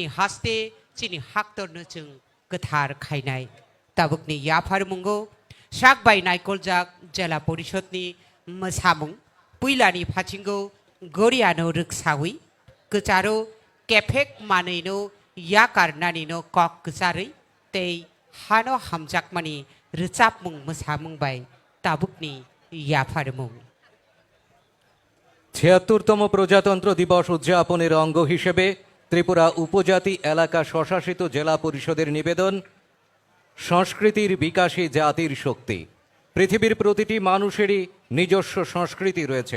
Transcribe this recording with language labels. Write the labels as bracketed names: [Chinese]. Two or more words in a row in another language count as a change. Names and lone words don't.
[Kok Borok] हास्ते चिनी हाक्तरनो जों गोथार खायनाय ताबुकनि याफार मुंगो साकबाय नायकलजाक जिल्ला परिषदनि मोसामुं पुइलानि फाथिंगो गरियानो रोगसावै गोचारो केफेक मानैनो याकारनानिनो कक गोजारै तै हानो हामजाकमानि रोजाबमुं मोसामुंबाय ताबुकनि याफारमुं [Bangla] ৭৬তম প্রজাতন্ত্র দিবস উদযাপনের অঙ্গ হিসেবে ত্রিপুরা উপজাতি এলাকা স্বশাসিত জেলা পরিষদের নিবেদন সংস্কৃতির বিকাশে জাতির শক্তি। পৃথিবীর প্রতিটি মানুষেরই নিজস্ব সংস্কৃতি রয়েছে।